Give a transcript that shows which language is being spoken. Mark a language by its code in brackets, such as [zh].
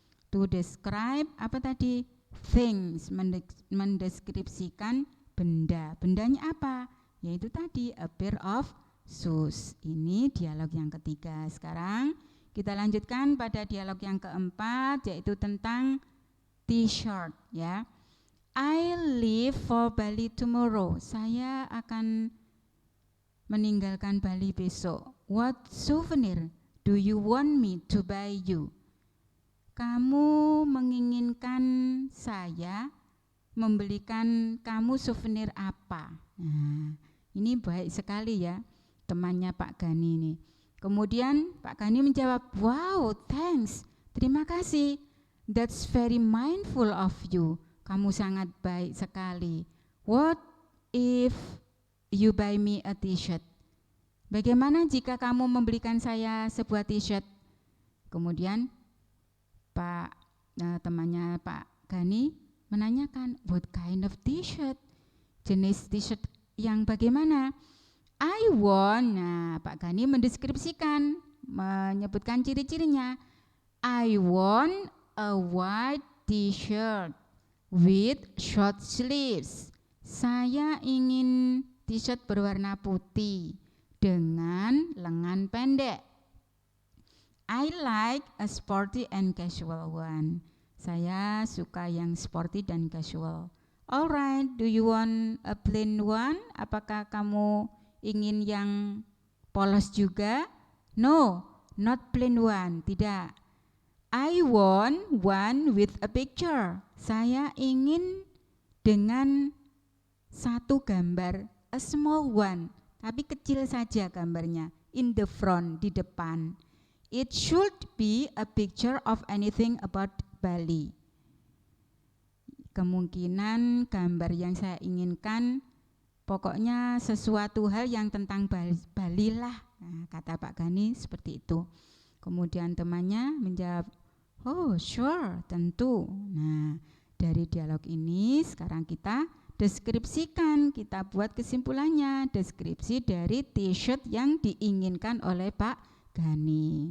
[en] To describe [id] apa tadi? Things, mendeskripsikan benda. Bendanya apa? Yaitu tadi a pair of shoes. Ini dialog yang ketiga. Sekarang kita lanjutkan pada dialog yang keempat, yaitu tentang t-shirt ya. [en] I leave for Bali tomorrow. [id] Saya akan meninggalkan Bali besok. [en] What souvenir do you want me to buy you? [id] Kamu menginginkan saya membelikan kamu souvenir apa? Nah, ini baik sekali ya temannya Pak Gani ini. Kemudian Pak Gani menjawab, [en] wow, thanks, [id] terima kasih. [en] That's very mindful of you. [id] Kamu sangat baik sekali. [en] What if you buy me a t-shirt? [id] Bagaimana jika kamu membelikan saya sebuah t-shirt? Kemudian temannya Pak Gani menanyakan, [en] what kind of t-shirt? [id] Jenis t-shirt yang bagaimana? [en] I want. [id] Nah, Pak Gani mendeskripsikan, menyebutkan ciri-cirinya. [en] I want a white t-shirt with short sleeves. [id] Saya ingin t-shirt berwarna putih dengan lengan pendek. [en] I like a sporty and casual one. [id] Saya suka yang sporty dan casual. [en] Alright, do you want a plain one? [id] Apakah kamu ingin yang polos juga? [en] No, not plain one, [id] tidak. [en] I want one with a picture. [id] Saya ingin dengan satu gambar, [en] a small one, [id] tapi kecil saja gambarnya, [en] in the front, [id] di depan. [en] It should be a picture of anything about Bali. [id] Kemungkinan gambar yang saya inginkan pokoknya sesuatu hal yang tentang Bali lah. Nah, kata Pak Gani seperti itu. Kemudian temannya menjawab, [en] oh sure, [id] tentu. Nah, dari dialog ini sekarang kita deskripsikan, kita buat kesimpulannya, deskripsi dari t-shirt yang diinginkan oleh Pak Gani.